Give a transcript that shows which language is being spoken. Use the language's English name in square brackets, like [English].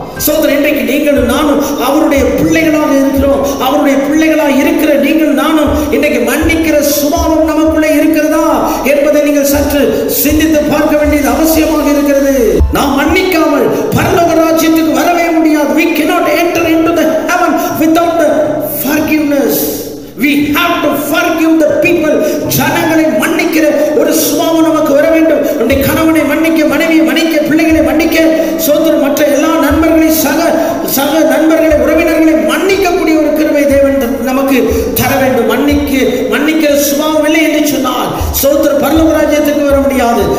[Tamil] சோதரன், இன்றைக்கு நீங்களும் நானும் அவருடைய பிள்ளைகளாக இருக்கிறோம். அவருடைய பிள்ளைகளாக இருக்கிற நீங்கள் நானும் இன்றைக்கு மன்னிக்கிற சுபாவம் நமக்குள்ளே இருக்கிறதா என்பதை நீங்கள் சற்று சிந்தித்து பார்க்க வேண்டியது அவசியமாக இருக்கிறது. நாம் மன்னிக்காமல் பரலோக ராஜ்யத்துக்கு வரவே முடியாது. [English] We cannot enter into the heaven without the forgiveness. We have to forgive the people. [Tamil] ஜனங்களை மன்னிக்கிற ஒரு சுபாவம் நமக்கு வர வேண்டும். நம்முடைய கணவனை மன்னிக்க, மனைவியை மன்னிக்க, பிள்ளைகளை மன்னிக்க, சோதரன் மற்ற எல்லா நண்பர்களை சக நண்பர்களை, உறவினர்களை மன்னிக்கக்கூடிய ஒரு கிருபை தேவன் நமக்கு தர வேண்டும். மன்னிக்கிற சுபாவம் இல்லை என்று சொன்னால் சோதர பரலோக ராஜ்யத்துக்கு வர முடியாது.